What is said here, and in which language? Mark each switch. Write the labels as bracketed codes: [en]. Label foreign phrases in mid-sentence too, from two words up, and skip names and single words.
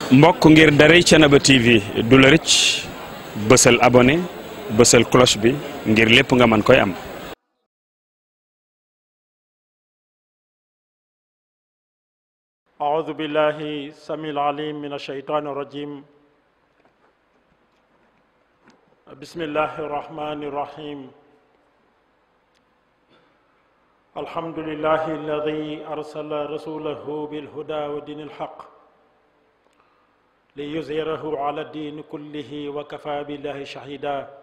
[wo] mbokk ngir daray Thiénaba TV du la rëcc bësal abonné bësal cloche bi ngir lépp nga mën koy am. [ar] أعوذ بالله السميع العليم من الشيطان الرجيم. بسم الله الرحمن الرحيم. الحمد لله الذي أرسل رسوله بالهدى ودين الحق ليظهره على الدين كله وكفى بالله شهيدا.